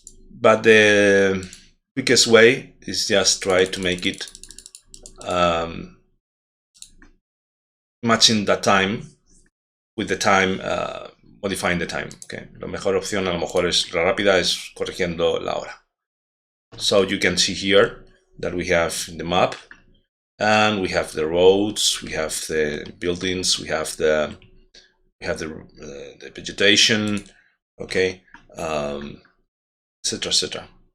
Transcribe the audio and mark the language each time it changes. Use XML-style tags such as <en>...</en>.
<en>But the quickest way is just try to make it matching the time with the time, modifying the time.</en> <es>Okay, la mejor opción a lo mejor es la rápida es corrigiendo la hora.</es> <en>So you can see here that we have the map, and we have the roads, we have the buildings, we have the vegetation, okay, etc., etc.</en>